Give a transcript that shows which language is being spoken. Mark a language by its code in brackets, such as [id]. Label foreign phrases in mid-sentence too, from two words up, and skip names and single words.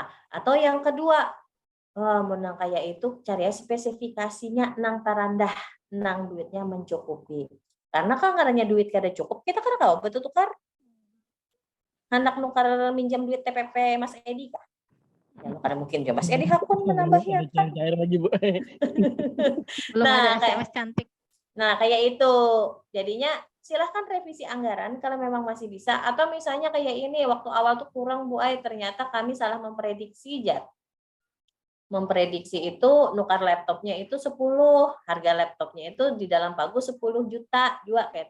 [bjn] Atau yang kedua, menang kayak itu cari spesifikasinya nang tarandah, nang duitnya mencukupi. Karena kan karena duit kada cukup, kita kada tahu betul tukar. Anak nukar minjam duit TPP Mas Edi kah? Ya nukar mungkin juga Mas Edi hakun menambahnya. [id] Cair lagi Bu. Belum Nah, ada SMS cantik. Nah, kayak itu. Jadinya silahkan revisi anggaran kalau memang masih bisa. Atau misalnya kayak ini, waktu awal tuh kurang Bu Ai, ternyata kami salah memprediksi Memprediksi itu nukar laptopnya itu 10, harga laptopnya itu di dalam pagu 10 juta juga kayak itu.